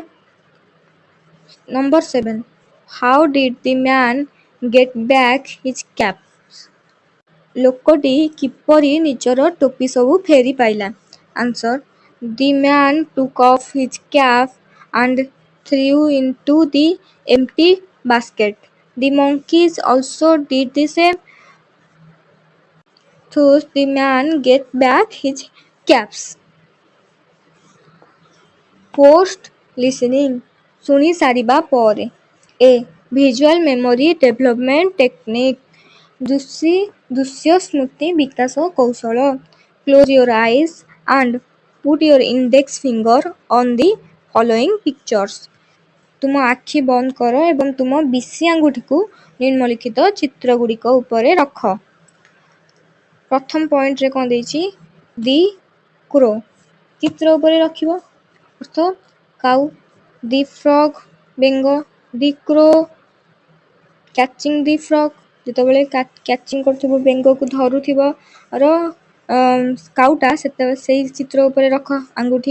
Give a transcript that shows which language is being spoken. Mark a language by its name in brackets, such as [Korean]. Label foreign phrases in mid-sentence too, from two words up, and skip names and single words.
[English] Number 7, how did the man get back his cap? [Odia] ଲୋକଟି କିପରି ନିଜର ଟୋପି ସବୁ ଫେରି ପାଇଲା? [English] Answer, the man took off his cap and threw into the empty basket. The monkeys also did the same. Thus the man get back his caps. Post listening [Odia] ଶୁଣି ସାରିବା ପରେ A. [English] Visual memory development technique [Odia] ଦୃଶ୍ୟ ସ୍ମୃତି ବିକାଶ କୌଶଳ [English] Close your eyes and put your index finger on the following pictures. [Odia] ତୁମ ଆଖି ବନ୍ଦ କର ଏବଂ ତୁମ ବିଶି ଆଙ୍ଗୁଠିକୁ ନିମ୍ନଲିଖିତ ଚିତ୍ରଗୁଡ଼ିକ ଉପରେ ରଖ। ପ୍ରଥମ ପଏଣ୍ଟରେ କ'ଣ ଦେଇଛି? [English] the crow [Odia] ଚିତ୍ର ଉପରେ ରଖିବ ଅର୍ଥ କାଉ, [English] the frog [Odia] ବେଙ୍ଗ, [English] the crow catching the frog [Odia] ଯେତେବେଳେ କ୍ୟାଚିଂ କରୁଥିବ ବେଙ୍ଗକୁ ଧରୁଥିବ କାଉଟା ସେତେବେଳେ ସେଇ ଚିତ୍ର ଉପରେ ରଖ ଆଙ୍ଗୁଠି।